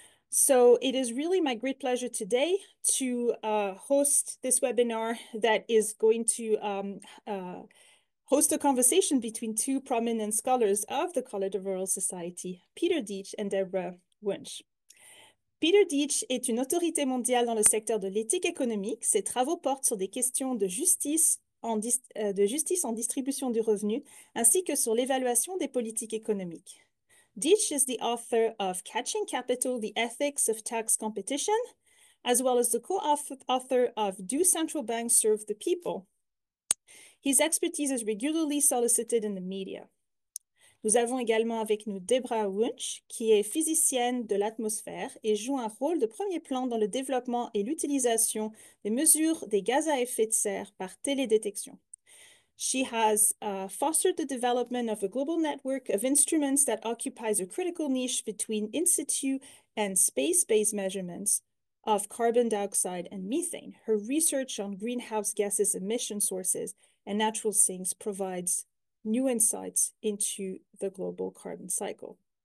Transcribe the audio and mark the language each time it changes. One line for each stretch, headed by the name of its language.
English: So it is really my great pleasure today to host this webinar that is going to host a conversation between two prominent scholars of the College of Royal Society, Peter Deitch and Deborah Wunsch.
French: Peter Deitch est une autorité mondiale dans le secteur de l'éthique économique. Ses travaux portent sur des questions de justice en distribution du revenu, ainsi que sur l'évaluation des politiques économiques.
English: Deitch is the author of Catching Capital, The Ethics of Tax Competition, as well as the co-author of Do Central Banks Serve the People? His expertise is regularly solicited in the media.
French: Nous avons également avec nous Deborah Wunsch, qui est physicienne de l'atmosphère et joue un rôle de premier plan dans le développement et l'utilisation des mesures des gaz à effet de serre par télédétection.
English: She has fostered the development of a global network of instruments that occupies a critical niche between in situ and space-based measurements of carbon dioxide and methane. Her research on greenhouse gases emission sources and natural sinks provides new insights into the global carbon cycle.